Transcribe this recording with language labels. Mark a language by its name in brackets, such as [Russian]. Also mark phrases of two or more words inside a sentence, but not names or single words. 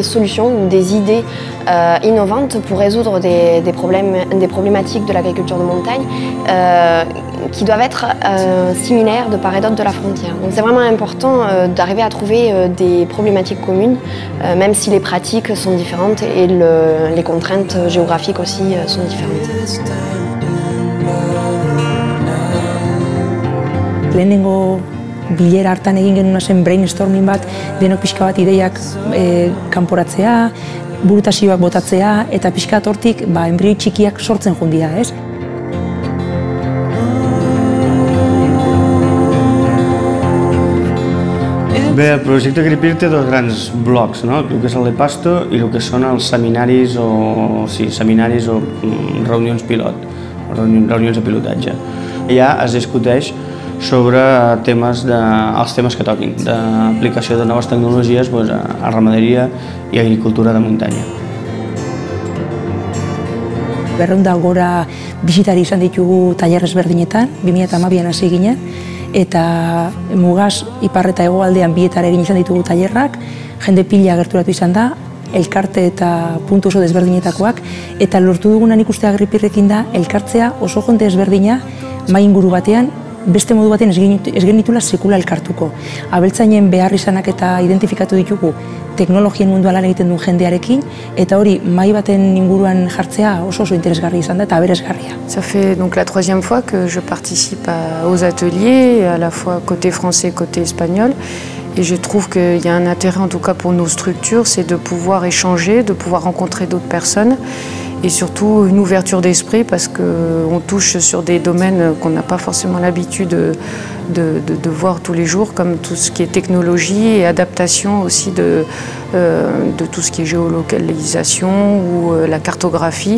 [French] solutions ou des idées innovantes pour résoudre des problématiques de l'agriculture de montagne qui doivent être similaires de part et d'autre de la frontière. Donc c'est vraiment important d'arriver à trouver des problématiques communes, même si les pratiques sont différentes et les contraintes géographiques aussi sont différentes. [Basque] Lehenengo bilera hartan egin genuen zen brainstorming bat, denok pixka bat ideiak kanporatzea, burutazioak botatzea, eta pixka bat hortik enbrioi txikiak sortzen jundia, ez? [Catalan] Bé, el projecte Agripir té dos grans blocs, el que és el de Pasto i el que són els seminaris o reunions pilot, reunions de pilotatge. Allà es discuteix sobre els temes que toquin, d'aplicació de noves tecnologies a ramaderia i agricultura de muntanya. [Basque] 200 gora bisitari izan ditugu tailer ezberdinetan, 2012an hasi ginen, eta mugaz ipar eta hegoaldean bietara egin izan ditugu tailerrak, jende pila gerturatu izan da, elkarte eta puntu oso desberdinetakoak, eta lortu dugunan ikuste Agripirrekin da, elkartzea oso jende ezberdina mahai inguru batean, beste modu batean ez genitula sekula elkartuko. Abeltzainen behar izanak eta identifikatu ditugu teknologien munduan lan egiten duen jendearekin, eta hori mahai baten inguruan jartzea oso interesgarri izan da eta aberasgarria. [French] Ça fait donc la 3e fois que je participe aux ateliers, à la fois côté français et côté espagnol. Et je trouve qu'il y a un intérêt, en tout cas pour nos structures, c'est de pouvoir échanger, de pouvoir rencontrer d'autres personnes et surtout une ouverture d'esprit parce qu'on touche sur des domaines qu'on n'a pas forcément l'habitude de voir tous les jours, comme tout ce qui est technologie et adaptation aussi de tout ce qui est géolocalisation ou la cartographie.